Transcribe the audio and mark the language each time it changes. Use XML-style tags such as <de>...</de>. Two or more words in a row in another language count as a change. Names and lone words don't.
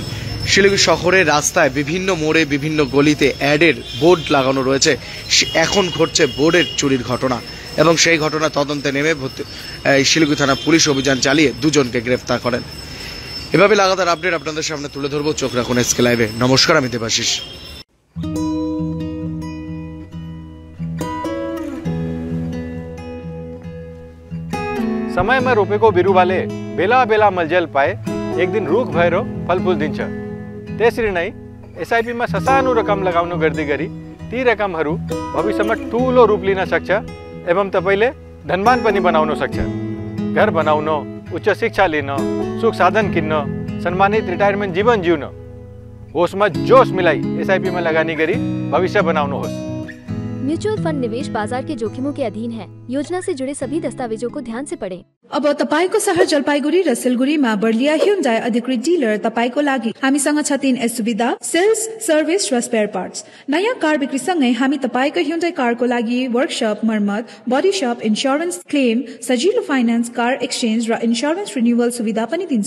<bn>শিলিগুড়ি শহরের রাস্তায় বিভিন্ন মোড়ে বিভিন্ন গলিতে অ্যাডের বোর্ড লাগানো রয়েছে, এখন ঘটছে বোর্ডের চুরির ঘটনা এবং সেই ঘটনা তদন্তে নেমে শিলিগুড়ি থানা পুলিশ অভিযান চালিয়ে দুজনকে গ্রেপ্তার করেন। এভাবে লাগাতার আপডেট আপনাদের সামনে তুলে ধরবো, চোখ রাখুন এসকে লাইভে। নমস্কার, আমি দেবাশিস।</bn> <ne>समय में रोपे को बिरु वाले बेला बेला मलजल पाए एक दिन रूख भैरो फलफूल दिन्छ त्यसरी नै एसआईपी में ससानो रकम लगाउनु गर्दै गरी ती रकमहरू भविष्यमा ठूलो रूप लिन सक्छ एवं तपाईले धनवान पनि बनाउन सक्छ। घर बनाउन, उच्च शिक्षा लिन, सुख साधन किन्न, सम्मानित रिटायरमेन्ट जीवन जिउन, होसमा जोश मिलाई एसआईपी में लगानी गरी भविष्य बनाउनुहोस्।</ne> <hi>म्यूचुअल फंड निवेश बाजार के जोखिमों के अधीन है। योजना से जुड़े सभी दस्तावेजों को ध्यान से पढ़ें।</hi> <ne>अब तपाईको शहर जलपाइगुडी र सिलगुडीमा बर्लिया ह्युन्डाई अधिकृत डिलर तपाईको लागि हामीसँग छ 3 सुविधा:</ne> <en>sales, service</en> <ne>र</ne> <en>spare parts.</en> <ne>नयाँ कार बिक्री सँगै हामी तपाईको ह्युन्डाई कारको लागि वर्कशप, मर्मत,</ne> <en>body shop, insurance claim,</en> <ne>सजिलो फाइनान्स,</ne> <en>car exchange</en> <ne>र</ne> <en>insurance renewal</en> <ne>सुविधा पनि दिन्छौं।</ne>